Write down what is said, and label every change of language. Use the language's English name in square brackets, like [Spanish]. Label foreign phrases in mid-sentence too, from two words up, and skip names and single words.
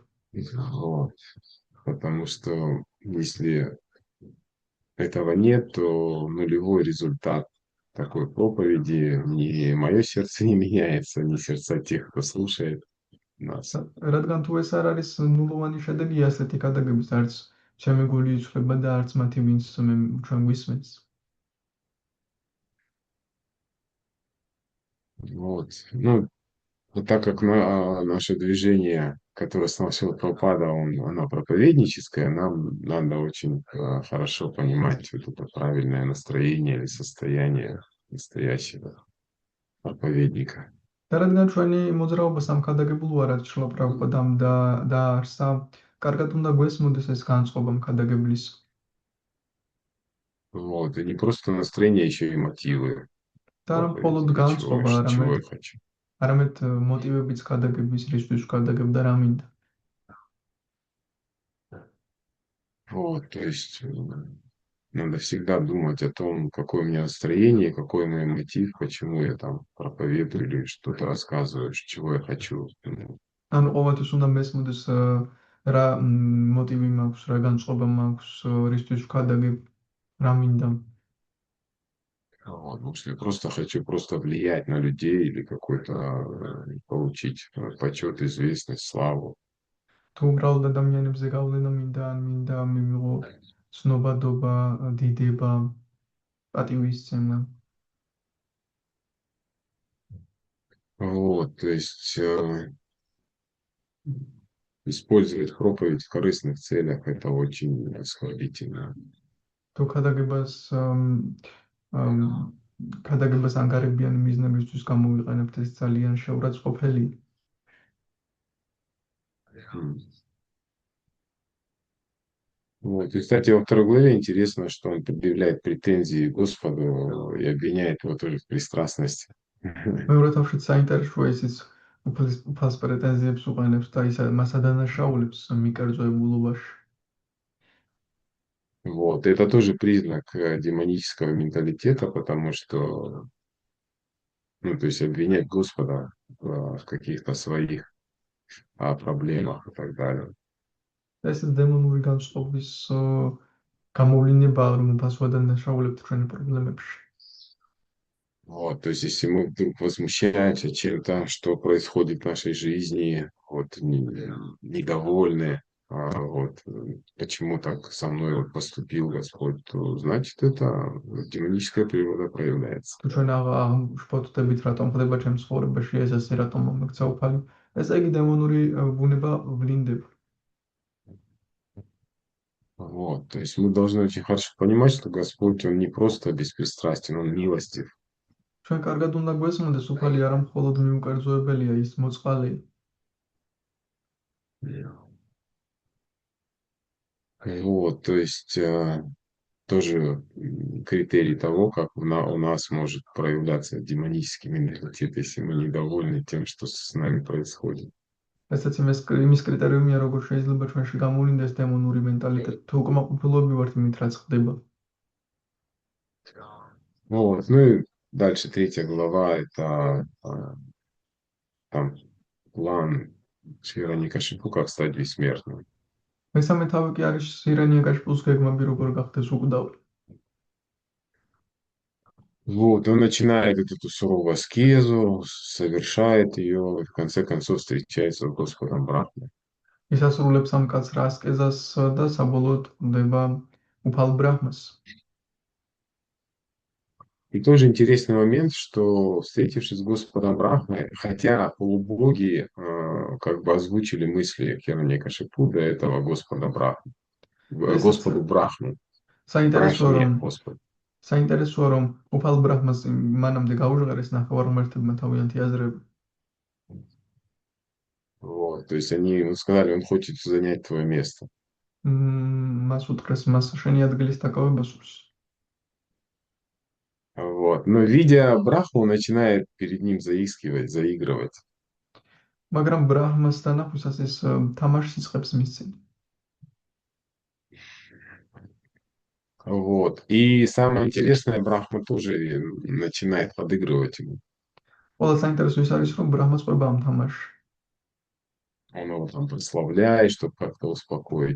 [Russian] Вот. Потому что если этого нет, то нулевой результат такой проповеди, ни мое сердце не меняется, ни сердца тех, кто слушает нас. [Georgian] რადგან თუ ეს არ არის ნულოვანი შედეგი ასეთი ქადაგების, არც ჩემი გული იცვლება და არც მათი, ვინც ჩვენ გვისმენს. [Russian] Вот. Ну, вот так как наше движение, которое основал Прабхупада, оно проповедническое, нам надо очень хорошо понимать вот это правильное настроение или состояние настоящего проповедника. [Georgian] და რადგან ჩვენი მოძრაობა სამქადაგებულ ვარად ჭრილა პრაბჰუპადამ დაარსა, კარგად უნდა გვესმოდეს ეს განწყობა მქადაგებლის. [Russian] Вот. И не просто настроение, еще и мотивы. [Georgian] და არა მხოლოდ განწყობა, არამედ მოტივებიც ქადაგების, რისთვის ვქადაგებ და რა მინდა. [Russian] Вот, то есть надо всегда думать о том, какое у меня настроение, какой мой мотив, почему я там проповедую или что-то рассказываю, чего я хочу. [Georgian] ანუ ყოველთვის უნდა მესმოდეს რა მოტივი მაქვს, რა განწყობა მაქვს, რისთვის ვქადაგებ, რა მინდა. [Russian] Вот, потому что я просто хочу влиять на людей или какой-то получить почет, известность, славу. [Georgian] თუ უბრალოდ ადამიანებზე გავლენა მინდა, ან მინდა მივიღო ცნობადობა, დიდება, პატივისცემა. [Russian] Вот, то есть использовать проповедь в корыстных целях – это очень оскорбительно. [Georgian] თუ ქადაგებას ანგარებიან მიზნებისთვის გამოვიყენებთ, ეს ძალიან შეურაცხყოფელია. [Russian] Вот. И, кстати, во второй главе интересно, что он предъявляет претензии Господу и обвиняет его тоже в пристрастности. [Georgian] მეორე თავშიც საინტერესოა ისიც უფალს პრეტენზიებს უყენებს და მას ადანაშაულებს მიკერძოებულობაში. [Russian] Вот. Это тоже признак демонического менталитета, потому что, то есть обвинять Господа в каких-то своих проблемах и так далее. [Georgian] ეს დემონური განწყობის გამოვლინებაა, რომ უფალს ადანაშაულებთ ჩვენი პრობლემებში. [Russian] Вот, то есть, если мы вдруг возмущаемся чем-то, что происходит в нашей жизни, вот, недовольны, вот, почему так со мной вот поступил Господь, то значит, это демоническая природа проявляется. [Georgian] თუ ჩვენ შფოთდებით, რატომ ხდება ჩემს ცხოვრებაში ეს ასე, რატომ მომექცა უფალი, ესე იგი დემონური ბუნება ვლინდება. [Russian] Вот, то есть мы должны очень хорошо понимать, что Господь, Он не просто беспристрастен, Он милостив. [Georgian] ჩვენ კარგად უნდა გვესმოდეს, უფალი არა მხოლოდ მიუკერძოებელია, ის მოწყალეა. [Russian] Вот, то есть тоже критерий того, как у нас может проявляться демонический менталитет, если мы недовольны тем, что с нами происходит. [Georgian] ესაც იმის კრიტერიუმია, როგორ შეიძლება ჩვენში გამოვლინდეს დემონური მენტალიტეტი, თუ უკმაყოფილოები ვართ იმით, რაც ხდება. [Russian] Вот, ну и дальше 3 глава, это там план Шри-Кашипу, как стать бессмертным. [Georgian] მესამე თავი კი არის ირანიაკაშიპუს გეგმები, როგორ გახდეს უკვდავი. [Russian] Вот, он начинает вот эту суровую аскезу, совершает ее, и в конце концов встречается с Господом Брахмой. [Georgian] ის ასრულებს ამ კაცრ ასკეზას და საბოლოოდ ხვდება უფალ ბრაჰმას. [Russian] И тоже интересный момент, что встретившись с Господом Брахмой, хотя полубоги как бы озвучили мысли Хираньякашипу до этого Господа Брахмы, [Georgian] ესეც [Russian] Господу Брахму, [Georgian] საინტერესოა რომ [Russian] Брахме, Господи. [Georgian] საინტერესოა რომ უფალ ბრაჰმას მანამდე გაუჟღერეს ნახევარმართებმა თავიანთი აზრები. [Russian] Вот, то есть они ему сказали, он хочет занять твое место. [Georgian] მას უთხრეს მას შენი ადგილის დაკავება სურს. [Russian] Вот. Но видя Брахму, он начинает перед ним заискивать, заигрывать. [Georgian] მაგრამ ბრაჰმას დანახვისას ის თამაშს იწყებს მის წინ. [Russian] Вот. И самое интересное, Брахма тоже начинает подыгрывать ему. [Georgian] ყველა საინტერესო ის არის რომ ბრაჰმას ყვება ამ თამაშში. [Russian] Он его там прославляет, чтобы как-то успокоить.